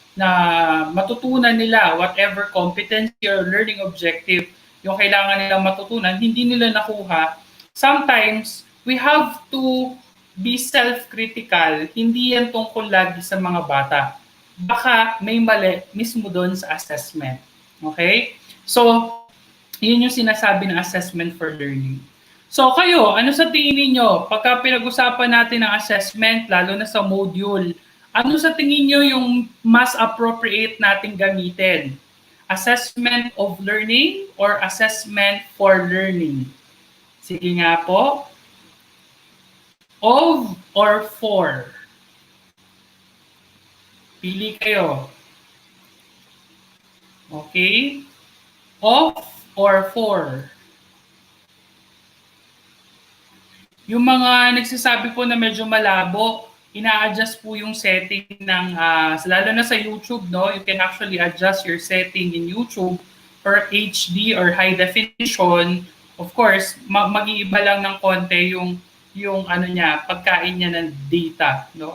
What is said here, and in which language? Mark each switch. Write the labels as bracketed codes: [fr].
[tl] na matutunan nila [en] whatever competency or learning objective [tl] yung kailangan nilang matutunan, hindi nila nakuha, [en] sometimes we have to be self-critical. [tl] Hindi yan tungkol lagi sa mga bata. Baka may mali mismo doon sa assessment. Okay? So, yun yung sinasabi ng assessment for learning. So kayo, ano sa tingin ninyo? Pagka pinag-usapan natin ang assessment, lalo na sa module, ano sa tingin nyo yung mas appropriate nating gamitin? [en] Assessment of learning or assessment for learning? [tl] Sige nga po. [en] Of or for? [tl] Pili kayo. [en] Okay? Of or for? [tl] Yung mga nagsasabi po na medyo malabo, ina-adjust po yung setting ng, lalo na sa YouTube, no? [en] You can actually adjust your setting in YouTube for HD or high definition. [tl] Of course, mag-iiba lang ng konti yung ano niya, pagkain niya ng data, no?